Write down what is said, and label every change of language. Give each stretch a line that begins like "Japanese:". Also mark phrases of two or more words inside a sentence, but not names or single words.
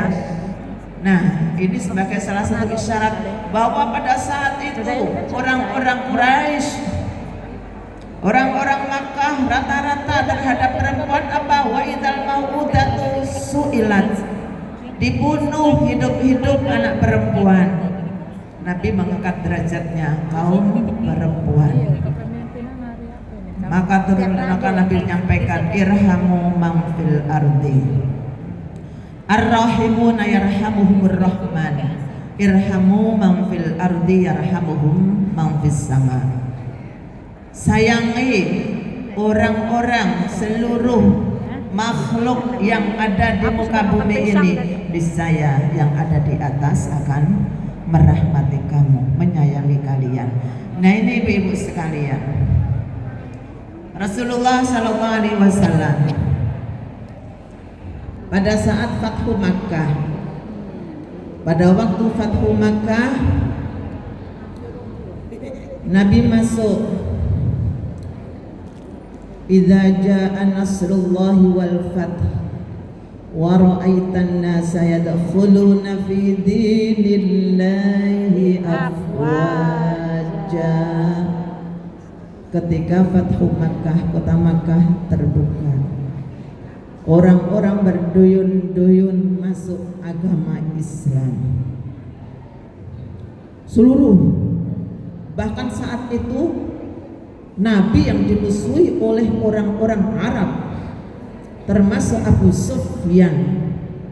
Indonesian: Nah, ini sebagai salah satu isyarat bahwa pada saat itu orang-orang Quraisy, orang-orang Makkah rata-rata terhadap perempuan apa?
Arabic: وإذا الموءودة سئلت,
Indonesian: dibunuh hidup-hidup anak perempuan. Nabi mengangkat derajatnya kaum perempuan. Maka Nabi menyampaikan
Arabic: ارحموا من في الأرض الراحمون يرحمهم الرحمن ارحموا من في الأرض يرحمهم من في السماء.
Indonesian: Sayangi orang-orang, seluruh makhluk yang ada di muka bumi ini, niscaya yang ada di atas akan merahmati kamu, menyayangi kalian. Nah, ini ibu-ibu sekalian, Rasulullah
Arabic: صلى الله عليه وسلم
Indonesian: pada saat Fathu Makkah, pada waktu Fathu Makkah, Nabi masuk.
Arabic: إذا جاء نصر الله والفتح ورأيت الناس يدخلون في دين الله أفواجا.
Indonesian: Ketika Fathu Makkah, kota Makkah terbuka, orang-orang berduyun-duyun masuk agama Islam. Seluruh, bahkan saat itu Nabi yang dimusuhi oleh orang-orang Arab, termasuk Abu Sufyan.